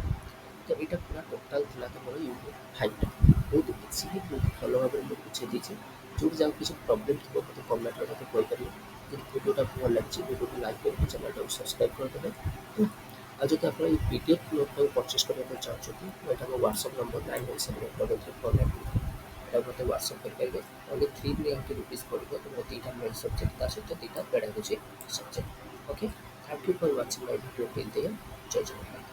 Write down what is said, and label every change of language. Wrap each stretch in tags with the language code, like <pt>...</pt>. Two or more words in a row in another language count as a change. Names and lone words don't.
<or>ତ ଏଇଟା ପୁରା ଟୋଟାଲ୍ ଥିଲା ତମର ୟୁନିଟ୍ 5ଟା ବହୁତ ଇଜିଲି ବହୁତ ଭଲ ଭାବରେ ମୁଁ ବୁଝେଇ ଦେଇଛି ଯେଉଁଠି ଯାହାକୁ କିଛି ପ୍ରୋବ୍ଲେମ୍ ଥିବ ମୋତେ କମେଣ୍ଟରେ ମୋତେ କହିପାରିବେ ଯଦି ଭିଡ଼ିଓଟା ଭଲ ଲାଗିଛି ଭିଡ଼ିଓକୁ ଲାଇକ୍ କରିକି ଚ୍ୟାନେଲଟାକୁ ସବସ୍କ୍ରାଇବ୍ କରିଦେବେ ଆଉ ଯଦି ଆପଣ ଏଇ PDF ନୋଟ୍ଟାକୁ ପରଚେସ୍ କରିବା ପାଇଁ ଚାହୁଁଛନ୍ତି ଏଇଟା ମୋ ହ୍ୱାଟ୍ସଆପ୍ ନମ୍ବର 91743349 ଏଇଟା ମୋତେ ହ୍ୱାଟ୍ସଆପ୍ କରିପାରିବେ</or> <en>only 390 rupees</en> <or>ପଡ଼ିବ ତୁମର ଦୁଇଟା</or> <en>main subject</en> <or>ତା ସହିତ ଦୁଇଟା</or> <en>pedagogy subject</en> <or>ଓକେ।</or> <en>Thank you for watching my video till there.</en> <or>ଜୟ ଜଗନ୍ନାଥ।</or>